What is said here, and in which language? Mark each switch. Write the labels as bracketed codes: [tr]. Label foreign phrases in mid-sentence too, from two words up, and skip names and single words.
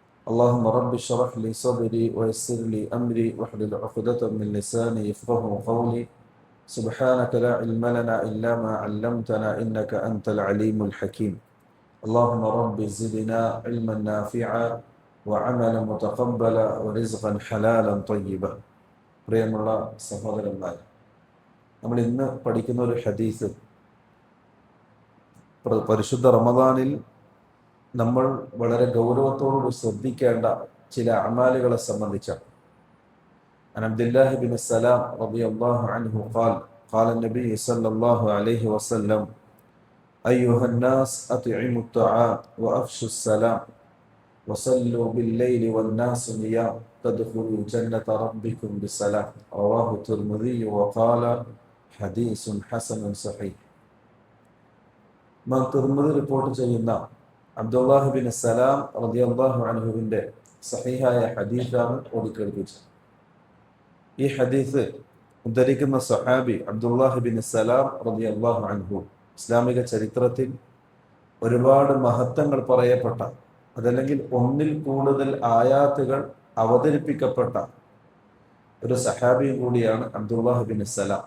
[ar] اللهم رب اشرح لي صدري ويسر لي أمري واحلل عقدة من لساني يفقهوا قولي. سبحانك لا علم لنا إلا ما علمتنا إنك أنت العليم الحكيم. اللهم رب زدنا علما نافعا وعملا متقبلا ورزقا حلالا طيبا. [ml] പ്രിയമുള്ള സഹോദരന്മാർ, നമ്മൾ ഇന്ന് പഠിക്കുന്ന ഒരു ഹദീസ് പരിശുദ്ധ റമദാനിൽ നമ്മൾ വളരെ ഗൗരവത്തോടുകൂടി ശ്രദ്ധിക്കേണ്ട ചില അമാലുകളെ സംബന്ധിച്ചാണ്. [ar] عن عبد الله بن السلام رضي الله عنه قال قال النبي صلى الله عليه وسلم أيها الناس أطعموا الطعام وأفشوا السلام وصلوا بالليل والناس نيام تدخلوا جنة ربكم بسلام رواه الترمذي وقال حديث حسن صحيح. [ml] തിർമിദി റിപ്പോർട്ട് ചെയ്യുന്ന അബ്ദുല്ലാഹ് ബിൻ സലാം റളിയല്ലാഹു അൻഹുവിന്റെ സഹീഹായ ഹദീസാണ് ഓതിക്കേൾപ്പിച്ചത്. ഈ ഹദീസ് ഉദ്ധരിക്കുന്ന സഹാബി അബ്ദുല്ലാഹ് ബിൻ സലാം [ar] رضي الله عنه [ml] ഇസ്ലാമിക ചരിത്രത്തിൽ ഒരുപാട് മഹത്വങ്ങൾ പറയപ്പെട്ട, അതല്ലെങ്കിൽ ഒന്നിൽ കൂടുതൽ ആയാത്തുകൾ അവതരിപ്പിക്കപ്പെട്ട ഒരു സഹാബി കൂടിയാണ് അബ്ദുല്ലാഹ് ബിൻ സലാം.